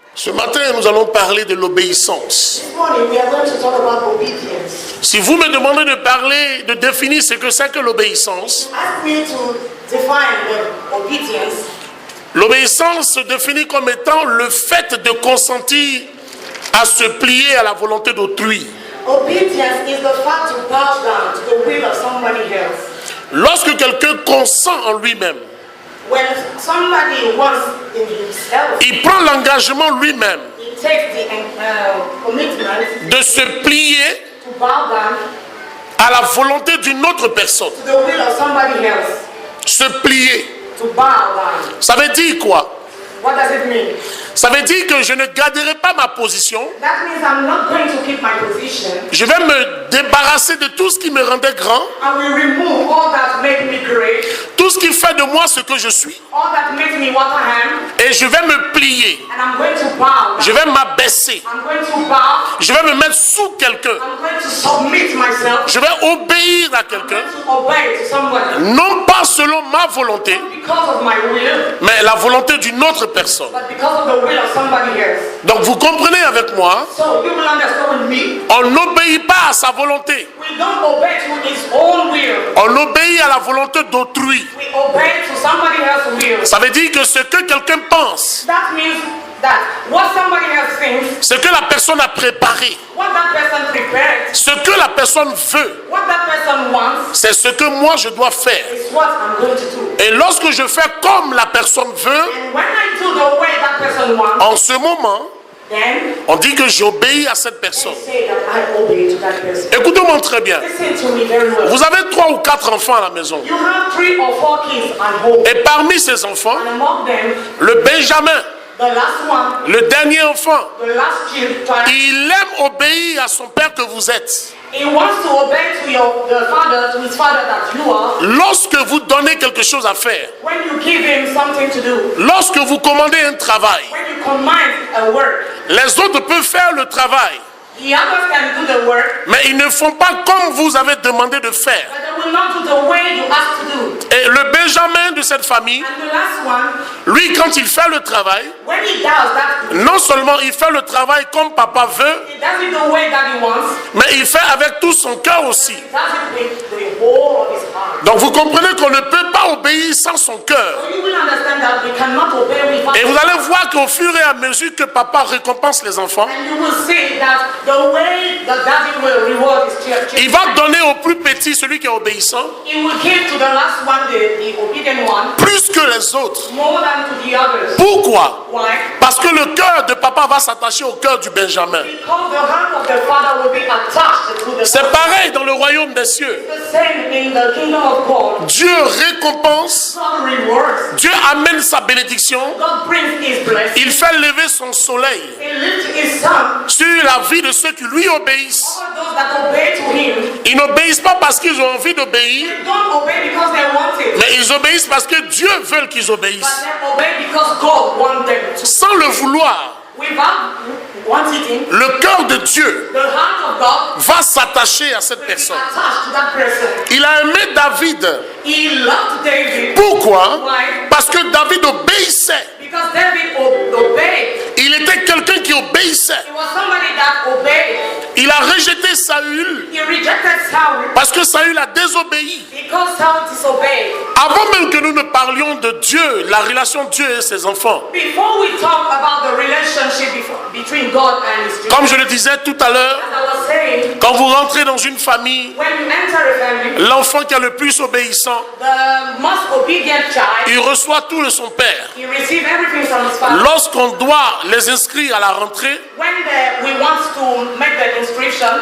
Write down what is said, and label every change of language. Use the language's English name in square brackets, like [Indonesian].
[French] Ce matin, nous allons parler de l'obéissance. [English] This morning we are going to talk about obedience. [French] Si vous me demandez de définir ce que c'est que l'obéissance, [English] Ask me to define the obedience. [French] L'obéissance se définit comme étant le fait de consentir à se plier à la volonté d'autrui. [English] Obedience is the fact to bow down to the will of somebody else. [French] Lorsque quelqu'un consent en lui-même, [English] When somebody wants in himself, [French] il prend l'engagement lui-même [English] he takes the commitment [French] de se plier [English] to bow down [French] à la volonté d'une autre personne. [English] to the will of somebody else. [French] Se plier, [English] To bow down. [French] ça veut dire quoi? [English] What does it mean? [French] Ça veut dire que je ne garderai pas ma position. [English] That means I'm not going to keep my position. [French] Je vais me débarrasser de tout ce qui me rendait grand, [English] I will remove all that made me great, [French] tout ce qui fait de moi ce que je suis, [English] all that makes me what I am, [French] et je vais me plier. [English] and I'm going to bow. [French] Je vais m'abaisser. [English] I'm going to bow. [French] Je vais me mettre sous quelqu'un. [English] I'm going to submit myself. [French] Je vais obéir à [English] I'm [French] quelqu'un, [English] going to obey to somebody. [French] non pas selon ma volonté, [English] Not because of my will, [French] mais la volonté d'une autre personne. [English] but because of the will of somebody else. [French] Donc vous comprenez avec moi, [English] So you will understand with me. [French] on n'obéit pas à sa volonté, [English] We don't obey to his own will. [French] on obéit à la volonté d'autrui. [English] We obey to somebody else's will. [French] Ça veut dire que ce que quelqu'un pense, [English] That means that what somebody else thinks, [French] ce que la personne a préparé, [English] what that person prepared, [French] ce que la personne veut, [English] what that person wants, [French] c'est ce que moi je dois faire. [English] is what I'm going to do. [French] Et lorsque je fais comme la personne veut, [English] And when I do the way that person wants, [French] en ce moment, [English] then [French] on dit que j'obéis à cette personne. [English] they say that I obey to that person. [French] Écoutez-moi très bien. [English] Listen to me very well. [French] Vous avez 3 ou 4 enfants à la maison. [English] You have 3 or 4 kids at home. [French] Et parmi ces enfants, [English] And among them, [French] le Benjamin, [English] the last one, [French] le dernier enfant, [English] the last child, [French] il aime obéir à son père que vous êtes. [English] he wants to obey to his father that you are. [French] Lorsque vous donnez quelque chose à faire, [English] When you give him something to do, [French] lorsque vous commandez un travail, [English] when you command a work, [French] les autres peuvent faire le travail, [English] the others can do the work, [French] mais ils ne font pas comme vous avez demandé de faire. [English] but they will not do the way you ask to do. [French] Et le Benjamin de cette famille, [English] And the last one, [French] lui, quand il fait le travail, [English] when he does that, [French] non seulement il fait le travail comme papa veut, [English] he does it the way that he wants, [French] mais il fait avec tout son cœur aussi. [English] he does it with the whole of his heart. [French] Donc vous comprenez qu'on ne peut pas obéir sans son cœur. [English] So you will understand that we cannot obey without. [French] Et vous allez voir qu'au fur et à mesure que papa récompense les enfants, [English] And you will see that the way the daddy will reward his children, [French] il va donner au plus petit, celui qui est obéissant, [English] he will give to the last one, the obedient one, [French] plus que les autres. [English] more than to the others. [French] Pourquoi? [English] Why? [French] Parce que le cœur de papa va s'attacher au cœur du Benjamin. [English] Because the heart of the father will be attached to the [French] C'est [English] son. [French] pareil dans le royaume des cieux. [English] The same in the kingdom of God. [French] Dieu récompense, [English] God rewards. [French] Dieu amène sa bénédiction, [English] God brings his blessing. [French] il fait lever son soleil [English] He lifts his son. [French] sur la vie de ceux qui lui obéissent. [English] All those that obey to him, [French] Ils n'obéissent pas parce qu'ils ont envie d'obéir, [English] they don't obey because they want it, [French] mais ils obéissent parce que Dieu veut qu'ils [English] but [French] obéissent. [English] they obey because God wants them to. [French] Sans le vouloir, [English] Without wanting him, [French] le cœur de Dieu [English] the heart of God [French] va s'attacher à cette [English] will be [French] personne. [English] attached to that person. [French] Il a aimé David. [English] He loved David. [French] Pourquoi? [English] Why? [French] Parce que David obéissait. [English] Because David obeyed. [French] Il était quelqu'un qui obéissait. [English] He was somebody that obeyed. [French] Il a rejeté Saül [English] He rejected Saul [French] parce que Saül a désobéi. [English] because Saul disobeyed. [French] Avant même que nous ne parlions de Dieu, la relation de Dieu et ses enfants, [English] Before we talk about the relationship between God and his children, [French] comme je le disais tout à l'heure, [English] as I was saying, [French] quand vous rentrez dans une famille, [English] when you enter a family, [French] l'enfant qui est le plus obéissant, [English] the most obedient child, [French] il reçoit tout de son père. [English] he receives everything from his father. [French] Lorsqu'on doit les inscrire à la rentrée, [English] When we want to make the inscription,